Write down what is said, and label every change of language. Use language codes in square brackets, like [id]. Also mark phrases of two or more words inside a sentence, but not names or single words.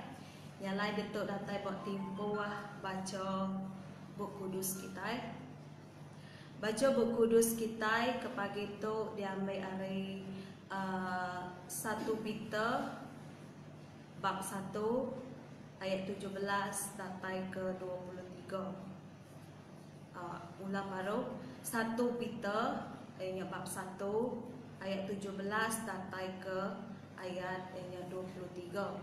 [iba] Yang lain detuk datai buat timpu baca buku kudus kita. Baca buku kudus kita ke pagi itu diambil hari 1 Peter bab 1 ayat 17 datai ke 23. Ulang baru 1 Peter bab 1 ayat 17 datai ke ayat 23.